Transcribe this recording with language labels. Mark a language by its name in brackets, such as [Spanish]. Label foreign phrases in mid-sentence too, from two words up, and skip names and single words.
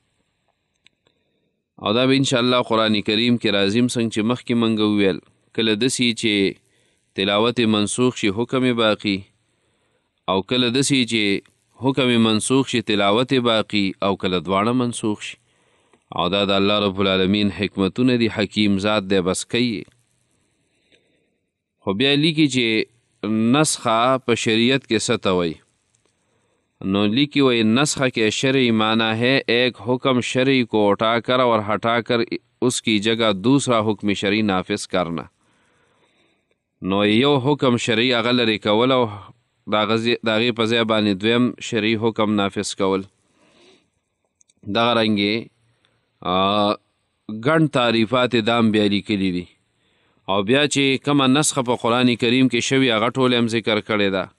[Pashto] او دا به انشاءالله قرآن کریم کې راځي، څنګه چې مخکې موږ وویل کله داسې چې تلاوت منسوخ شي حکم باقی، او کله داسې چې حکم منسوخ شي تلاوت باقی، او کله دواړه منسوخ شي. او دا د الله رب العالمین حکمتونه دي، حکیم ذات دی، بس کوي. خو بیا لیکي چې نسخه په شریعت کې څه ته وایي، نو لیکي وایي [Urdu] نسخه کې شرعی معنی ہے ایک حکم شرعی کو اٹھا کر اور ہٹا کر اس کی جگہ دوسرا حکم شرعی نافذ کرنا. [Pashto] نو یو حکم شرعی هغه لرې کول، او د هغې په ځای باندې دویم شرعي حکم نافذ کول. دغه رنګې ګڼ تعریفات دام بیا لیکلي دي. او بیا چې کومه نسخه په قرآن کریم کې شوي هغه ټول هم ذکر کړې ده.